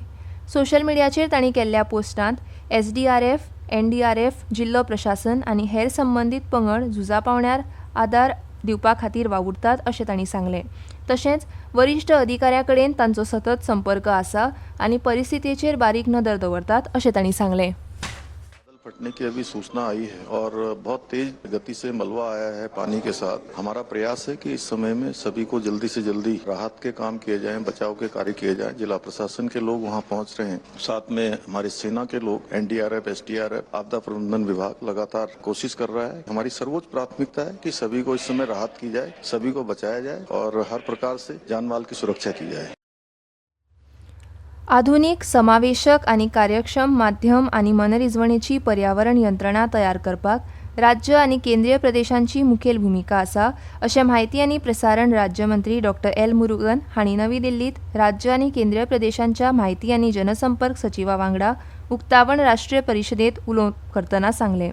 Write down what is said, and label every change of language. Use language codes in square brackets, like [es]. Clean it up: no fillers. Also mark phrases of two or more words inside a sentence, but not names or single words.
[kok] सोशल मिडियाचेर तांणी केल्ल्या पोस्टांत SDRF, NDRF, जिल्लो प्रशासन आनी हेर संबंदीत पंगड झुजा पावण्यार आदार दिवपा खातीर वावुरतात अशें तांणी सांगलें. तशेंच वरिश्ठ अधिकाऱ्यां कडेन तांचो सतत संपर्क आसा आनी परिस्थितीचेर बारीक नदर दवरतात अशें तांणी सांगलें. [hi] फटने की अभी सूचना आई है और बहुत तेज गति से मलबा आया है पानी के साथ. हमारा प्रयास है कि इस समय में सभी को जल्दी से जल्दी राहत के काम किए जाएं, बचाव के कार्य किए जाएं. जिला प्रशासन के लोग वहां पहुंच रहे हैं, साथ में हमारी सेना के लोग, NDRF, SDRF, आपदा प्रबंधन विभाग लगातार कोशिश कर रहा है. हमारी सर्वोच्च प्राथमिकता है कि सभी को इस समय राहत की जाए, सभी को बचाया जाए और हर प्रकार से जान माल की सुरक्षा की जाए. [kok] आधुनिक, समावेशक आनी कार्यक्षम माध्यम आनी मनरिजवणेची पर्यावरण यंत्रणा तयार करपाक राज्य आनी केंद्रीय प्रदेशांची मुखेल भूमिका आसा अशें म्हायती आनी प्रसारण राज्यमंत्री डॉ. एल. मुरुगन हांणी नवी दिल्लींत राज्य आनी केंद्रीय प्रदेशांच्या म्हायती आनी जनसंपर्क सचिवा वांगडा उक्तावण राष्ट्रीय परिशदेंत उलोवप करतना सांगलें.